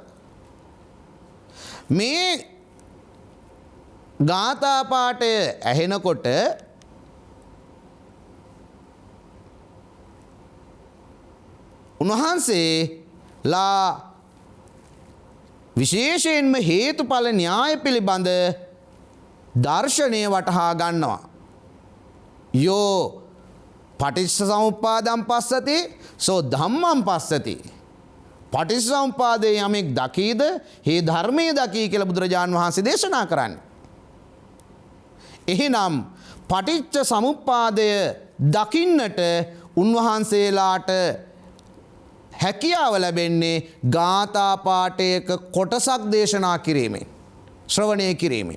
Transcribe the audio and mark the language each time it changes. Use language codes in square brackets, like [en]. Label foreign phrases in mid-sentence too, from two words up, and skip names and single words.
[si] මේ ගාථා පාඨය ඇහෙනකොට උන්වහන්සේලා විශේෂයෙන්ම හේතුඵල න්‍යාය පිළිබඳ දර්ශනය වටහා ගන්නවා. [pi] යෝ පටිච්ච සමුප්පාදං පස්සති සෝ ධම්මං පස්සති. [si] පටිච්ච සමුප්පාදේ යමෙක් දකීද හේ ධර්මයේ දකී කියලා බුදුරජාන් වහන්සේ දේශනා කරන්නේ. එහෙනම් පටිච්ච සමුප්පාදය දකින්නට උන්වහන්සේලාට හැකියාව ලැබෙන්නේ ගාථා පාඨයක කොටසක් දේශනා කිරීමෙන් ශ්‍රවණය කිරීමෙන්.